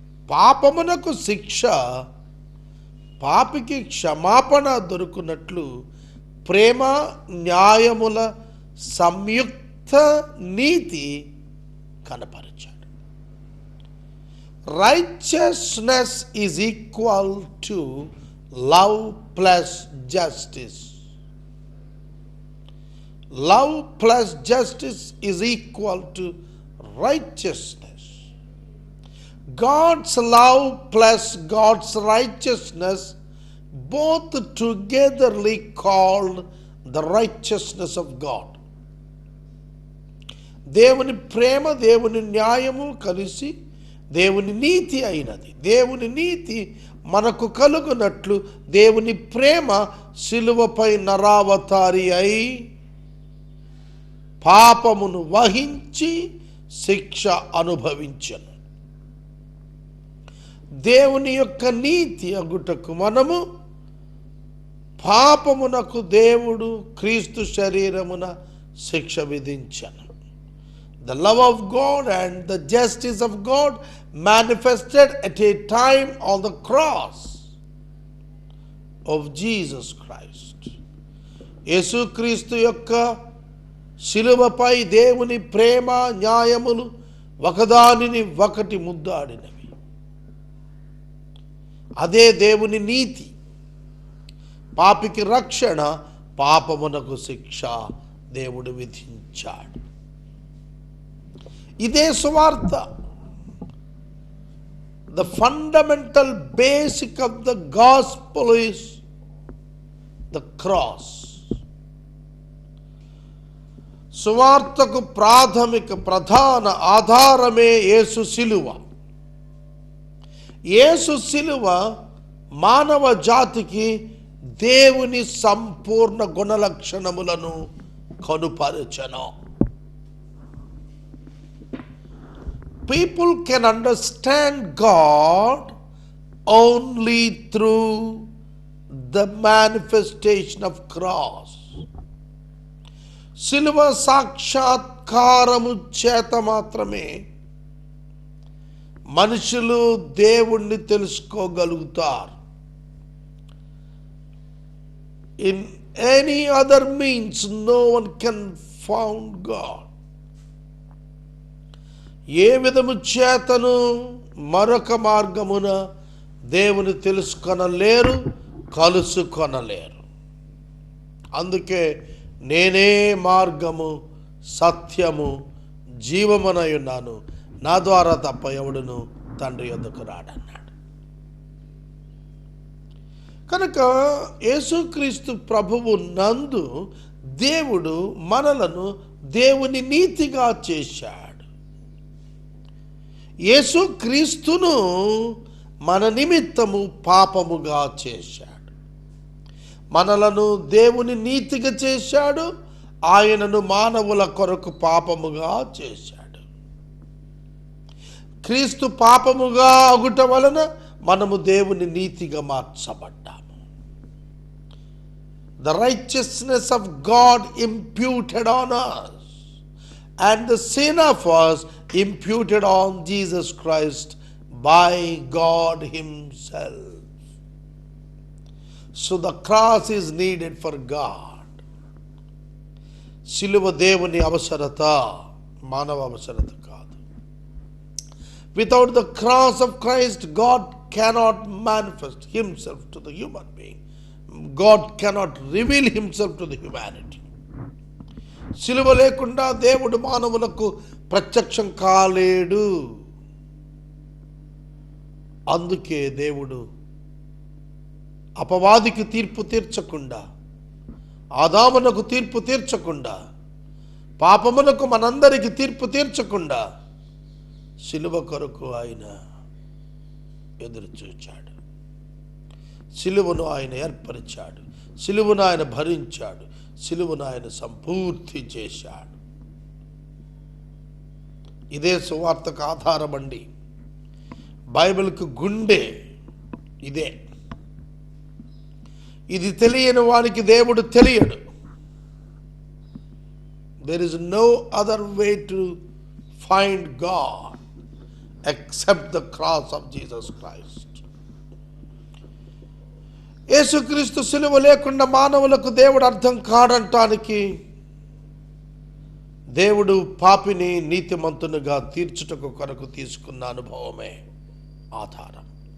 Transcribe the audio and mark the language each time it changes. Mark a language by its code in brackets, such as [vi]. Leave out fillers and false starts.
[te] పాపమునకు శిక్ష, పాపికి క్షమాపణ దొరుకున్నట్లు ప్రేమ న్యాయముల సంయుక్త నీతి కనపరచాడు. [en] Righteousness is equal to love plus justice. Love plus justice is equal to righteousness. God's love plus God's righteousness, both togetherly called the righteousness of God. [te] దేవుని ప్రేమ, దేవుని న్యాయము కలిసి దేవుని నీతి అయినది. దేవుని నీతి మనకు కలుగునట్లు దేవుని ప్రేమ శిలువపై నరావతారి అయి పాపమును వహించి శిక్ష అనుభవించెను. దేవుని యొక్క నీతి అగుటకు మనము పాపమునకు దేవుడు క్రీస్తు శరీరమున శిక్ష విధించెను. [en] The love of God and the justice of God manifested at a time on the cross of Jesus Christ. [te] యేసుక్రీస్తు యొక్క శిలువపై దేవుని ప్రేమ న్యాయములు ఒకదానిని ఒకటి ముద్దాడినవి. అదే దేవుని నీతి. పాపికి రక్షణ, పాపమునకు శిక్ష దేవుడు విధించాడు. ఇదే సువార్త. [en] The fundamental basic of the gospel is the cross. [te] సువార్తకు ప్రధాన ఆధారమే యేసు శిలువ. యేసు శిలువ మానవ జాతికి దేవుని సంపూర్ణ గుణలక్షణములను కనుపరచెను. [en] People can understand God only through the manifestation of cross. [te] శిలువ సాక్షాత్కారము చేత మాత్రమే మనుషులు దేవుణ్ణి తెలుసుకోగలుగుతారు. [en] In any other means no one can find God. [te] ఏ విధము చేతను మరొక మార్గమున దేవుని తెలుసుకొనలేరు, కలుసుకొనలేరు. అందుకే నేనే మార్గము, సత్యము, జీవమునై ఉన్నాను, నా ద్వారా తప్ప ఎవడును తండ్రి యొద్దకు రాడన్నాడు. కనుక యేసుక్రీస్తు ప్రభువు నందు దేవుడు మనలను దేవుని నీతిగా చేశాడు. యేసుక్రీస్తును మన నిమిత్తము పాపముగా చేశాడు. మనలను దేవుని నీతిగా చేశాడు. ఆయనను మానవుల కొరకు పాపముగా చేశాడు. క్రీస్తు పాపముగా అగుట వలన మనము దేవుని నీతిగా మార్చబడ్డాము. [en] The righteousness of God imputed on us and the sin of us imputed on Jesus Christ by God himself. So the cross is needed for God. [te] సిలువ దేవుని అవసరత, మానవ అవసరత కాదు. [en] Without the cross of Christ, God cannot manifest himself to the human being. God cannot reveal himself to the humanity. [te] సిలువ లేకుండా దేవుడు మానవులకు ప్రత్యక్షం కాలేడు. అందుకే దేవుడు అపవాదికి తీర్పు తీర్చకుండా, ఆదామునకు తీర్పు తీర్చకుండా, పాపమునకు మనందరికి తీర్పు తీర్చకుండా సిలువ కొరకు ఆయన ఎదురు చూచాడు. సిలువను ఆయన ఏర్పరిచాడు. సిలువను ఆయన భరించాడు. సిలువను ఆయన సంపూర్తి చేశాడు. ఇదే సువార్తకు ఆధారమండి. బైబిల్కు గుండె ఇదే. ఇది తెలియని వానికి దేవుడు తెలియడు. [en] There is no other way to find God except the cross of Jesus Christ. [te] యేసుక్రీస్తు సిలువ లేకుండా మానవులకు దేవుడు అర్థం కాడంటానికి దేవుడు పాపిని నీతిమంతునిగా తీర్చుటకు కొరకు తీసుకున్న అనుభవమే ఆధారం.